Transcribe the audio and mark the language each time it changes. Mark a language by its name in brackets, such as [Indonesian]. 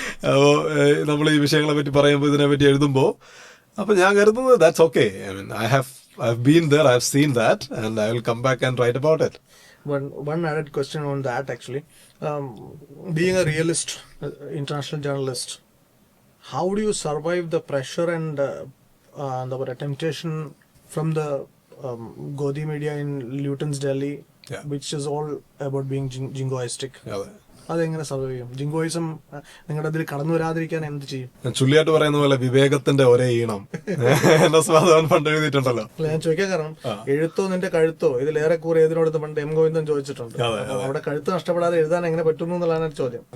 [Malayalam] അപ്പോ നമ്മൾ ഈ വിഷയങ്ങളെ പറ്റി പറയുമ്പോൾ, ഇതിനെ പറ്റി എഴുതുമ്പോൾ, അപ്പൊ ഞാൻ കരുതുന്നത് [English] That's okay. I've been there, I've seen that, and I will come back and write about it. One added question on that actually. Being a realist, international journalist, how do you survive the pressure and the temptation from the Godi media in Luton's Delhi, which is all about being jingoistic? [Malayalam] അതെങ്ങനെ survive ചെയ്യും? ജിങ്കോയിസം നിങ്ങളുടെ അതിൽ കടന്നു വരാതിരിക്കാൻ എന്ത് ചെയ്യും? ഞാൻ ചുള്ളിയായിട്ട് പറയുന്ന പോലെ വിവേകത്തിന്റെ ഒരേ ഈണം എന്റെ സ്വാദവൻ പണ്ട് എഴുതിയിട്ടുണ്ടല്ലോ. ഞാൻ ചോദിക്കാൻ കാരണം, എഴുത്തോ നിന്റെ കഴുത്തോ ഇതിലേറെ കൂറി ഏതിനോട് പണ്ട് M. ഗോവിന്ദൻ ചോദിച്ചിട്ടുണ്ട്. അവിടെ കഴുത്ത് നഷ്ടപ്പെടാതെ എഴുതാൻ എങ്ങനെ പറ്റുന്നു എന്നുള്ളതാണ് ചോദ്യം.